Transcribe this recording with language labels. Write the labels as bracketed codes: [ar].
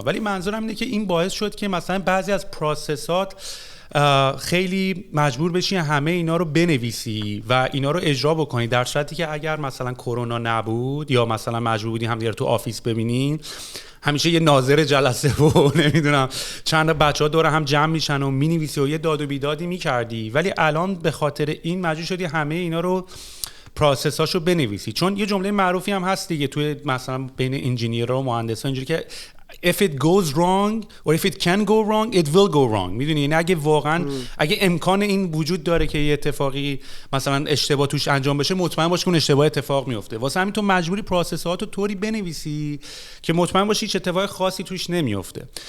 [fa] ولی منظورم اینه که این باعث شد که مثلا بعضی از پروسسات خیلی مجبور بشی همه اینا رو بنویسی و اینا رو اجرا بکنی، در صورتی که اگر مثلا کرونا نبود یا مثلا مجبور بودی همدیگه رو تو آفیس ببینین، همیشه یه ناظر جلسه و نمیدونم چند تا بچه‌ها دور هم جمع میشن و مینویسی و یه داد و بیدادی میکردی. ولی الان به خاطر این مجبور شدی همه اینا رو پروسساشو بنویسی، چون یه جمله معروفی هم هست دیگه توی مثلا بین انجینیرها و مهندسا اینجوری که [en] if it goes wrong or if it can go wrong it will go wrong. [fa] میدونی یعنی اگه واقعا اگه امکان این وجود داره که یه اتفاقی مثلا اشتباه توش انجام بشه، مطمئن باش که اون اشتباه اتفاق میفته. واسه همین تو مجبوری پروسس‌هاتو طوری بنویسی که مطمئن باشی هیچ اتفاق خاصی توش نمیفته.